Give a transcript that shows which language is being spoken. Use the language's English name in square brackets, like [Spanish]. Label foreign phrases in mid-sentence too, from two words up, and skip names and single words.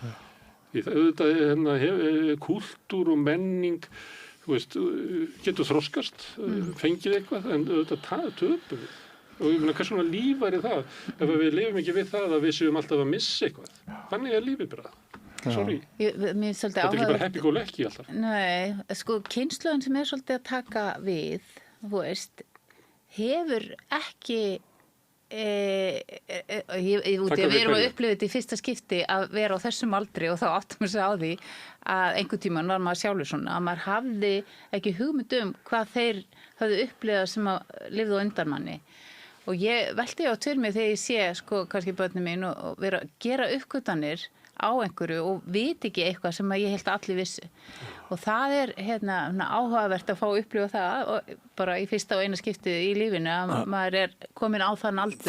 [Icelandic] Auðvitað kúltúr og menning, þú veist, getur þroskast, fengið eitthvað, en auðvitað töpum við. Og ég meina, hvers konar líf væri það ef við lifum ekki við það að við séum alltaf að missa eitthvað. Þannig er lífið bara. Sorry. Þetta er ekki bara [English] happy-go-lucky [Icelandic] alltaf. Nei, sko, kynslóðin sem er svolítið að taka við, þú veist, hefur ekki við erum að upplifa þetta í fyrsta skipti að vera á þessum aldri og þá áttum við sig á því að einhvern tímann var maður sjálfur svona að maður hafði ekki hugmynd hvað þeir hafði upplifað sem að lifðu á undan manni og ég velti á til mig þegar ég sé sko kannski börnin mín og vera að gera uppgötanir á einhverju og viti ekki eitthvað sem ég held að allir vissi og það er áhugavert að fá að upplifa það og bara í fyrsta og eina skiptið í lífinu að maður er komin á þann aldur.